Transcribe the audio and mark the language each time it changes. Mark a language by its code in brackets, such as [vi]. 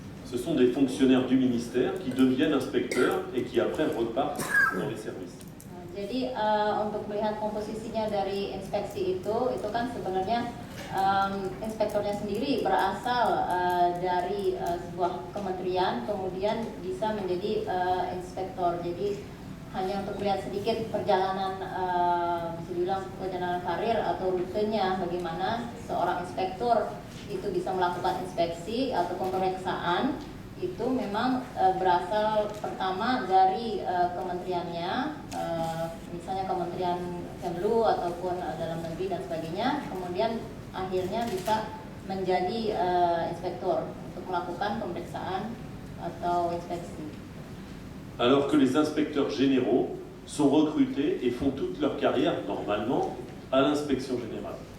[fr] Ce sont des fonctionnaires du ministère qui deviennent inspecteurs et qui après repartent dans les services. [id] Jadi untuk melihat komposisinya dari inspeksi itu kan sebenarnya inspektornya sendiri berasal dari sebuah kementerian, kemudian bisa menjadi inspektor. Jadi hanya untuk melihat sedikit perjalanan, bisa dibilang perjalanan karir atau rutenya bagaimana seorang inspektor itu bisa melakukan inspeksi atau pemeriksaan, itu memang berasal pertama dari kementeriannya, misalnya Kementerian Kemlu ataupun Dalam Negeri dan sebagainya, kemudian akhirnya bisa menjadi inspektor untuk melakukan pemeriksaan atau inspeksi. [fr] Alors que les inspecteurs généraux sont recrutés et font toute leur carrière normalement à l'inspection générale.